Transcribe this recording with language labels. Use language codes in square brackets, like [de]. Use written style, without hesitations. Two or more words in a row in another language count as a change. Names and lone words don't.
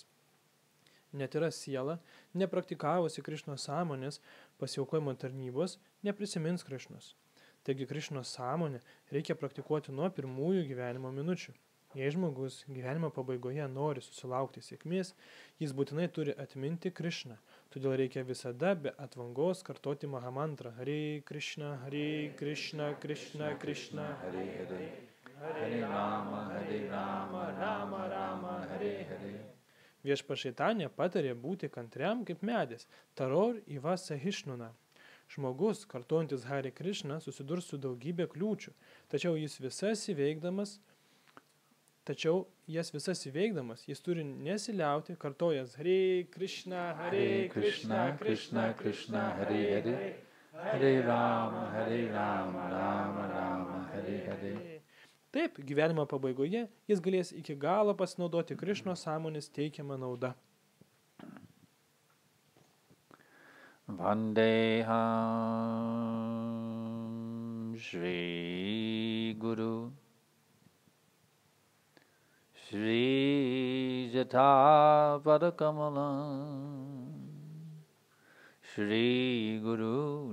[lt] Netyra siela, nepraktikavusi Krišnos sąmonės, pasiaukojimo tarnybos, neprisimins Krišnos. Taigi Krišnos sąmonę reikia praktikuoti nuo pirmųjų gyvenimo minučių. Jei žmogus gyvenimo pabaigoje nori susilaukti sėkmės, jis būtinai turi atminti Krišną. Todėl reikia visada be atvangos kartoti Mahamantrą. [sa] Hare Krishna, Krishna Krishna, Hare Hare, Hare Rama, Rama Rama, Hare Hare. [lt] Viešpats Šaitanė patarė būti kantriam kaip medis, [sa] Taror Iva Sahishnuna. [lt] Žmogus, kartuojantis [sa] Hare Krishna, [lt] susidurs su daugybė kliūčių, tačiau jas visas įveikdamas, jis turi nesiliauti, kartojas [sa] Hare Krishna, Krishna, Hare Hare, Hare Rama, Rama, Hare Hare. [lt] Taip, gyvenimo pabaigoje jis galės iki galo pasinaudoti Krišnos sąmonės teikiamą naudą. [sa] Vandeham Shri Guru Shri Jata Padakamalam Shri Guru